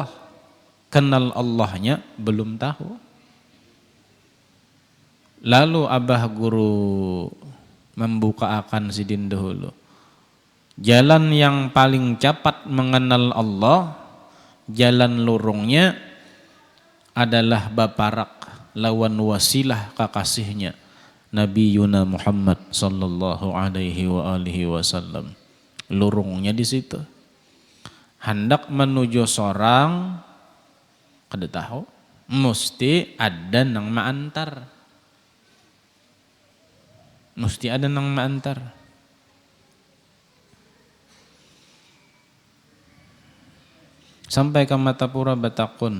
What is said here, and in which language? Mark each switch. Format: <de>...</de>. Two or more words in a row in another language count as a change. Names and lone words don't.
<bjn>Kenal Allahnya belum tahu. Lalu abah guru membuka akan sidin dahulu. Jalan yang paling cepat mengenal Allah. Jalan lurungnya adalah baparak lawan wasilah kakasihnya Nabi Yuna Muhammad</bjn> <ar>صلى الله عليه وآله وسلم.</ar> <bjn>Lurungnya di situ. Hendak menuju sorang kada tahu, mesti ada nang maantar. Mesti ada nang maantar. Sampai ke Martapura batakun.</bjn>